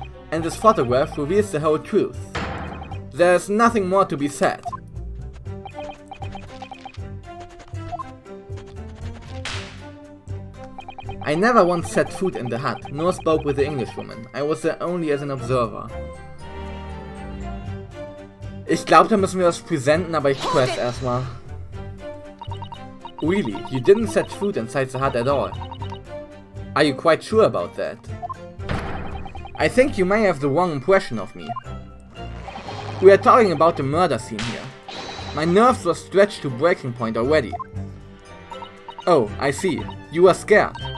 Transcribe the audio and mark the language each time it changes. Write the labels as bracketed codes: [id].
[en] And this photograph reveals the whole truth. There's nothing more to be said. I never once set foot in the hut, nor spoke with the Englishwoman. I was there only as an observer. [de] Ich glaube, da müssen wir das presenten, aber ich quest erstmal. [en] Really, you didn't set foot inside the hut at all. Are you quite sure about that? I think you may have the wrong impression of me. We are talking about the murder scene here. My nerves were stretched to breaking point already. Oh, I see. You were scared.